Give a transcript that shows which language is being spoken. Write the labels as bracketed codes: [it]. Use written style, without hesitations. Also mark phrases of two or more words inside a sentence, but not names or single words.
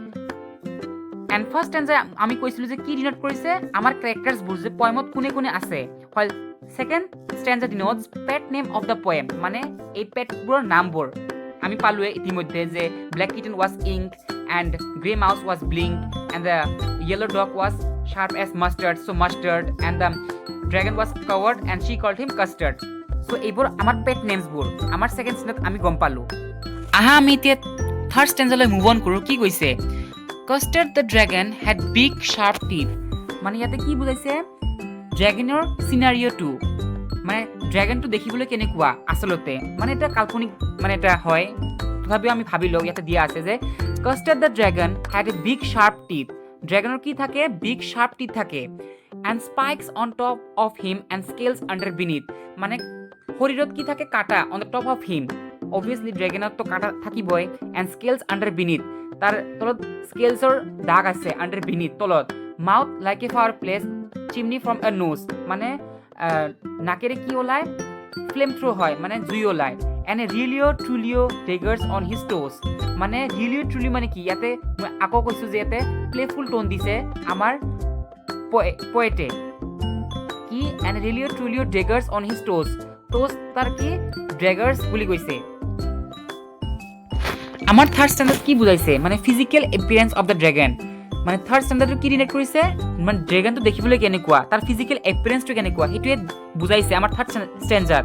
[en] and first stanza [as] আমি কৈছিলোঁ যে কি ডিনট কৰিছে আমাৰ কেৰেক্টাৰ্ছবোৰ যে পয়েমত কোনে কোনে আছে হয় [en] second stanza denotes pet name of the poem [as] মানে এই পেটবোৰৰ নামবোৰ আমি পালোৱে ইতিমধ্যে যে [en] black kitten was Ink and grey mouse was Blink and the yellow dog was sharp as mustard so mustard and the dragon was covered and she called him custard so [as] এইবোৰ আমাৰ পেট নেমছবোৰ আমাৰ সেকেন্ড ষ্টেঞ্জাত আমি গম পালো আহা আমি এতিয়া থাৰ্ড ষ্টেঞ্জালৈ [en] move on [as] কৰোঁ কি কৈছে [en] Custard the dragon had big sharp teeth [as] মানে ইয়াতে কি বুজাইছে ড্ৰেগনৰ চিনাৰিঅ'টো মানে ড্ৰেগনটো দেখিবলৈ কেনেকুৱা আচলতে মানে এটা কাল্পনিক মানে এটা হয় তথাপিও আমি ভাবি লওঁ ইয়াতে দিয়া আছে যে [en] Custard the dragon had a big sharp teeth [as] ড্ৰেগনৰ কি থাকে বিগ [en] sharp teeth থাকে and spikes on top of him and scales under beneath [as] মানে শৰীৰত কি থাকে কাটা [en] on the top of him [as] obviously ড্ৰেগনত তো কাটা থাকিবই [en] and scales under beneath [as] তাৰ তলত স্কেলছৰ দাগ আছে [en] under beneath [as] তলত mouth [en] like a fireplace chimney from a nose [as] মানে নাকেৰে কি ওলায় [en] flame through [as] হয় মানে জুই ওলায় [en] and a really truly daggers on his toes মানে really truly [as] মানে কি ইয়াতে মই আকৌ কৈছো যে ইয়াতে [en] playful tone [as] দিছে আমাৰ পয়েটে কি [en] and really truly daggers on his toes [as] তাৰ কি [en] daggers [as] বুলি কৈছে আমাৰ থাৰ্ড ষ্টেণ্ডাৰ্ড কি বুজাইছে মানে [en] physical appearance of the dragon [as] মানে থাৰ্ড ষ্টেণ্ডাৰ্ডটো কি ডিনেট কৰিছে মানে ড্ৰেগনটো দেখিবলৈ কেনেকুৱা তাৰ ফিজিকেল এপিয়াৰেন্সটো কেনেকুৱা সেইটোৱে বুজাইছে আমাৰ [en] third standard